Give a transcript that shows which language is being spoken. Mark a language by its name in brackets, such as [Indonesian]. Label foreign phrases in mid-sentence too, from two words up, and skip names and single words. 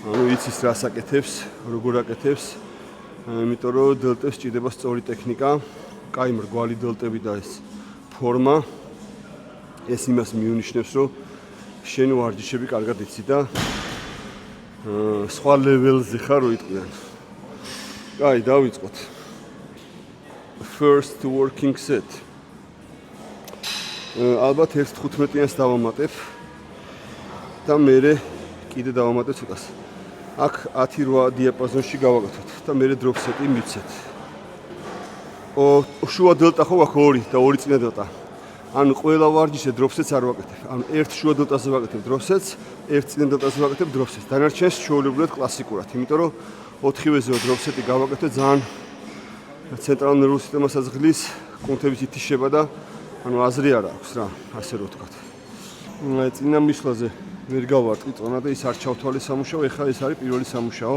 [Georgian] ანუ იცის რას აკეთებს, როგორ აკეთებს იმიტომ რომ დელტებს სჭირდება სწორი ტექნიკა, კაი მრგვალი დელტები და ეს ფორმა. ეს იმას მიუნიშნებს, რომ შენ ვარჯიშები კარგად იცი და სხვა ლეველზე ხარ რო იტყვიან. კაი, დავიწყოთ. [English] First working set. [Georgian] ალბათ 1.15-იანს დავამატებ და მე კიდე დავამატებ ცოტას. აქ 10-8 დიაპაზონში გავაკეთოთ და მე [English] drop set- [Georgian] ი მივცეთ. შუა დელტა ხო აქვს 2 და 2 წინა დელტა. ანუ ყველა ვარჯიშზე [English] drop set- [Georgian] ს არ ვაკეთებ. ანუ ერთ შუა დელტაზე ვაკეთებ [English] drop set- [Georgian] ს, ერთ წინა დელტაზე ვაკეთებ drop set-ს. დანარჩენს ჩვეულებრივად კლასიკურად, იმიტომ რომ 4-ვეზე [English] drop set- [Georgian] ი გავაკეთე ძალიან ცენტრალურ ნერვულ სისტემას აზღლის, კუნთების ითიშება და ანუ აზრი არ აქვს რა, ასე რომ ვთქვათ. წინა მისვლაზე ვერ გავარტყი წონა და ის არ ჩავთვალე სამუშაო, ეხლა ეს არის პირველი სამუშაო.